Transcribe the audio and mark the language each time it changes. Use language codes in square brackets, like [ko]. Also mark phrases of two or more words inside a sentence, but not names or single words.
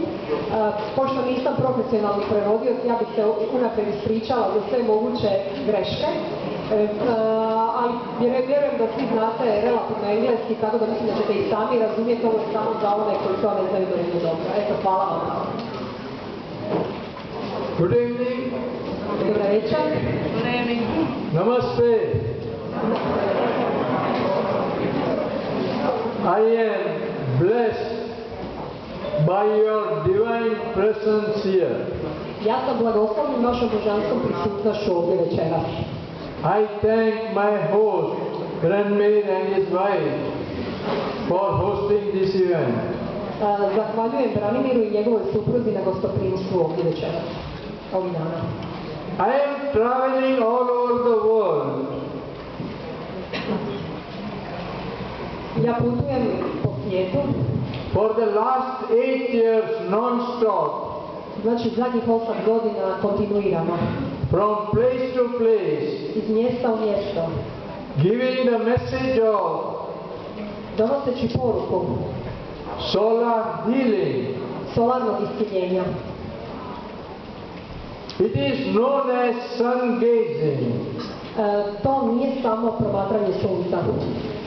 [hr] Pošto nisam profesionalni prevodioc, ja bih se unaprijed ispričala za sve moguće greške. Ali vjerujem da svi znate relativno engleski, tako da mislim da ćete i sami razumjeti, ovo samo za one koji to ne znaju dovoljno dobro. Eto, hvala vam. [en] Good evening. [hr] Dobra večer. [en] Good evening. Namaste. I am blessed by your divine presence here. [hr] Ja sam blagoslovljen vašom božanskom prisutnošću ovdje večeras. [en] I thank my host, Ranmir and his wife, for hosting this event. [hr] Zahvaljujem Branimiru i njegovoj supruzi na gostoprimstvu ovdje večeras, ovih dana. [en] I am traveling all over the world. [hr] Ja putujem po svijetu. [en] For the last 8 years non-stop. [hr] Znači zadnjih 8 godina kontinuirano. [en] From place to place. [hr] Iz mjesta u mjesto. [en] Giving the message of [hr] donoseći poruku [en] solar healing. [hr] Solarnog isciljenja. [en] It is known as sun gazing. [hr] To nije samo promatranje sunca.